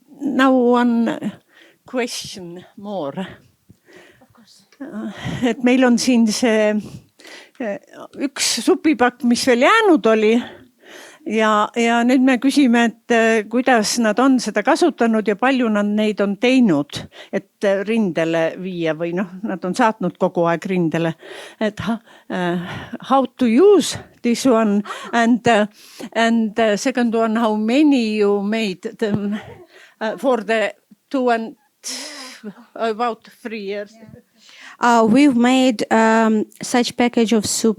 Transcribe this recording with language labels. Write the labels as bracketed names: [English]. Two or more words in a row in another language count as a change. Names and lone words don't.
[English] now one question more. [Estonian] Et meil on siin see üks supipakk, mis veel jäänud oli ja nüüd me küsime, et kuidas nad on seda kasutanud ja palju nad neid on teinud, et rindele viia või noh, nad on saatnud kogu aeg rindele. [English] Et how to use this one and second one, how many you made them for the 2 and about 3 years? We've made such package of soup.